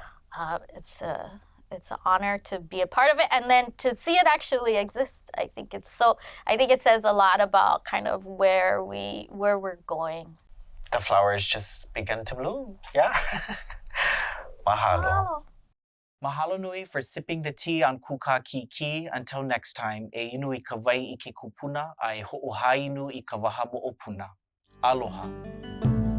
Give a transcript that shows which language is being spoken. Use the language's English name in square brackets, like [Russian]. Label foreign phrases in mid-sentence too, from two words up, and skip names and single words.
[English] It's an honor to be a part of it, and then to see it actually exist. I think it says a lot about kind of where we're going. The flowers just began to bloom. Yeah. Mahalo. [Hawaiian] Mahalo nui [English] for sipping the tea on Kūkā Kīkī. Until next time, [Hawaiian] e inu I ka wai I ke kupuna, a e hoʻohainu I ka waha moʻopuna. [English] Aloha.